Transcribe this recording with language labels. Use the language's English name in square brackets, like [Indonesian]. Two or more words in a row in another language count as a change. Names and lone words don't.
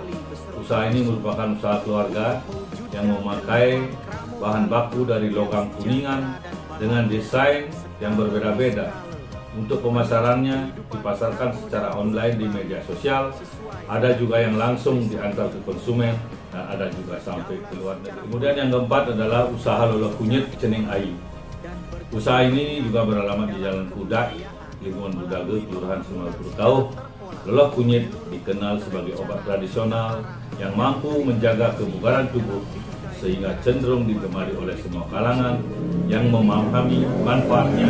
[Indonesian] Usaha ini merupakan usaha keluarga yang memakai bahan baku dari logam kuningan dengan desain yang berbeda-beda. Untuk pemasarannya dipasarkan secara online di media sosial, ada juga yang langsung diantar ke konsumen, dan ada juga sampai ke luar negeri. Kemudian yang keempat adalah usaha loloh kunyit Cening Ayu. Usaha ini juga beralamat di Jalan Pudak, lingkungan Budaga, Kelurahan Semarupurukau. Loloh kunyit dikenal sebagai obat tradisional yang mampu menjaga kebugaran tubuh, sehingga cenderung digemari oleh semua kalangan yang memahami manfaatnya.